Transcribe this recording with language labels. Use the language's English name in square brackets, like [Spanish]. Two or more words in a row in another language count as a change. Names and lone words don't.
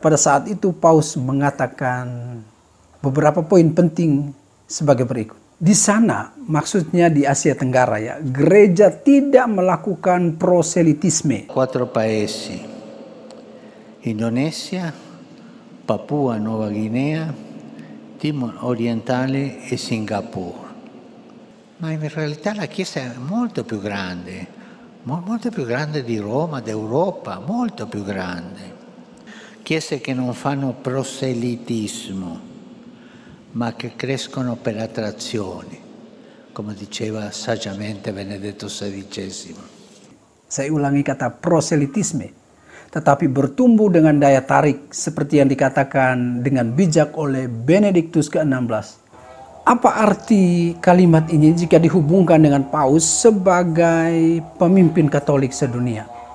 [Indonesian] Pada saat itu Paus mengatakan beberapa poin penting sebagai berikut. Di sana, maksudnya di Asia Tenggara ya, gereja tidak melakukan proselitisme. [Italian] 4 paesi, Indonesia, Papua Nuova Guinea, Timor Orientale e Singapore. Ma in realtà la Chiesa è molto più grande di Roma, d'Europa, molto più grande. Chiese che non fanno proselitismo, ma che crescono per attrazione, come diceva saggiamente Benedetto XVI. [Indonesian] Saya ulangi kata proselitisme, tetapi bertumbuh dengan daya tarik seperti yang dikatakan dengan bijak oleh Benediktus ke-16. Apa arti kalimat ini jika dihubungkan dengan Paus sebagai pemimpin Katolik sedunia?